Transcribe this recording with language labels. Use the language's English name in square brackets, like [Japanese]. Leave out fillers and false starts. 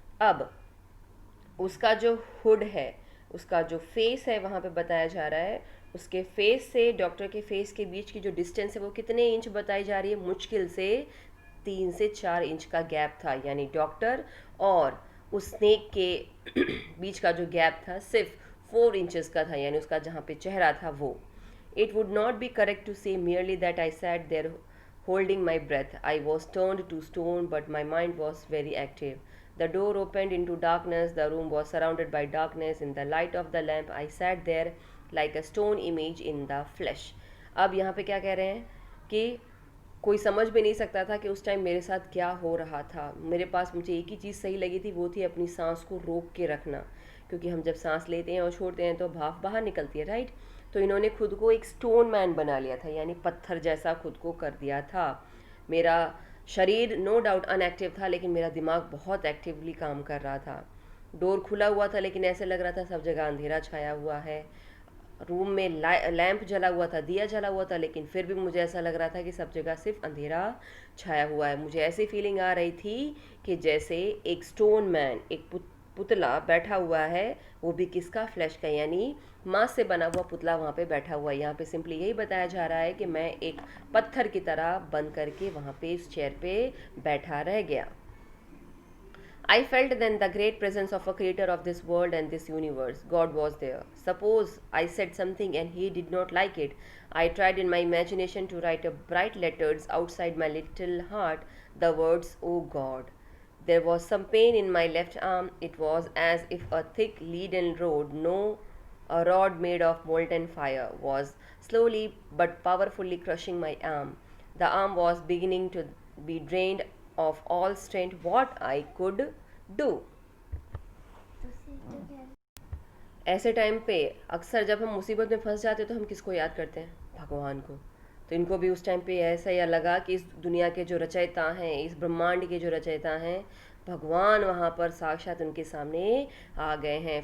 [Hindi] अब उसका जो हुड है, उसका जो फेस है वहाँ पे बताया जा रहा है, उसके फेस से डॉक्टर के फेस के बीच की जो डिस्टेंस है वो कितने इंच बताई जा रही है, मुश्किल से 3 से 4 इंच का गैप था, यानी डॉक्टर और उस स्नेक के बीच का जो गैप था सिर्फ 4 इंचेस का था, यानी उसका जहाँ पे चेहरा था वो। [English] It would not be correct to say merely that I sat there holding my breath. I was turned to stone, but my mind was very active. The door opened into darkness. The room was surrounded by darkness. In the light of the lamp, I sat there like a stone image in the flesh. [Hindi] अब यहाँ पे क्या कह रहे हैं कि कोई समझ भी नहीं सकता था कि उस टाइम मेरे साथ क्या हो रहा था। मेरे पास मुझे एक ही चीज़ सही लगी थी, वो थी अपनी सांस को रोक के रखना, क्योंकि हम जब सांस लेते हैं और छोड़ते हैं तो भाप बाहर निकलती है, राइट। तो इन्होंने खुद को एक स्टोन मैन बना लिया था, यानी पत्थर जैसा खुद को कर दिया था। मेरा शरीर [English] no doubt [Hindi] अनएक्टिव था, लेकिन मेरा दिमाग बहुत एक्टिवली काम कर रहा था। डोर खुला हुआ था, लेकिन ऐसे लग रहा था सब जगह अंधेरा छाया हुआ है। रूम में लैंप जला हुआ था, दिया जला हुआ था, लेकिन फिर भी मुझे ऐसा लग रहा था कि सब जगह सिर्फ अंधेरा छाया हुआ है। मुझे ऐसी फीलिंग आ रही थी कि जैसे एक स्टोन मैन, एक पुतला बैठा हुआ है, वो भी किसका, फ्लैश का, यानी मांस से बना हुआ पुतला वहाँ पे बैठा हुआ है। यहाँ पे सिंपली यही बताया जा रहा है कि मैं एक पत्थर की तरह बन करके वहाँ पे इस चेयर पे बैठा रह गया। [English] I felt then the great presence of a creator of this world and this universe. God was there. Suppose I said something and he did not like it. I tried in my imagination to write a bright letters outside my little heart the words, "Oh God." There was some pain in my left arm. It was as if a thick leaden a rod made of molten fire, was slowly but powerfully crushing my arm. The arm was beginning to be drained of all strength. What I could do. [Hindi] ऐसे time पे अक्सर जब हम मुसीबत में फंस जाते हैं तो हम किसको याद करते हैं, भगवान को। तो इनको भी उस टाइम पे ऐसा या लगा कि इस दुनिया के जो रचयिता हैं, इस ब्रह्मांड के जो रचयिता हैं, भगवान वहाँ पर साक्षात उनके सामने आ गए हैं।